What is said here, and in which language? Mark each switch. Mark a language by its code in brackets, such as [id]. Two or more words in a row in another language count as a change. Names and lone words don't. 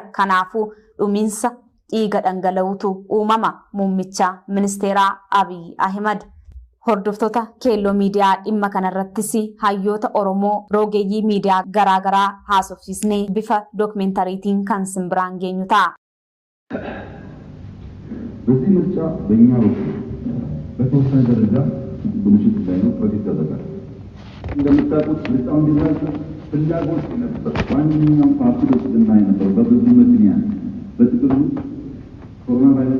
[om] Kanaafuu dhumiinsa dhiiga dhangala'uutu uumama. Muummicha ministeeraa Abiyyi Ahimad. Hordoftoota Kello Media dhimma kanarrattis hayyoota Oromoo rogeeyyii miidiyaa garaagaraa haasofsiisnee bifa dookumentariitiin kan simbiraan geenyu ta'a. [am] በዚህ ምርጫ በእኛ በኩል በተወሰነ ደረጃ ብልሽት ላይ ነው ፕሮጀክት ያደርጋል። እንደምታውቁት ምርጫው እንዲራዘም ፍላጎት ነበር። ማንኛውም ፓርቲ በስልጣን ላይ ነበር በብዙ ምክንያት በትግሉ ኮሮና ቫይረስ